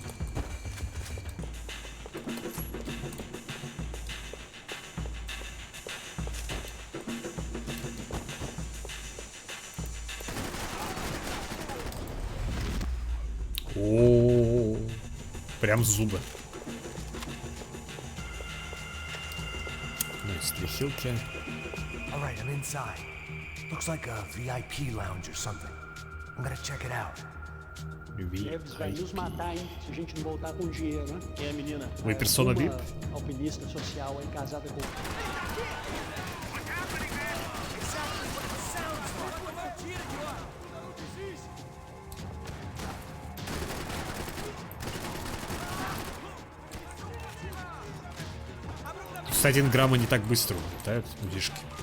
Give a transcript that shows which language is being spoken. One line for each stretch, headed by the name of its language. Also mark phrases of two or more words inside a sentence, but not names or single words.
Russian: О, прям зубы. Ну, есть 2 хилки.
English: Alright, I'm inside. Looks like a VIP lounge or something. I'm gonna check it out.
Portuguese: Eles vai nos matar, hein? Se a gente não voltar com dinheiro, né? É, menina. Oi, persona VIP. Alpinista social aí, casada com...
Russian: С 1 грамма не так быстро улетают удишки.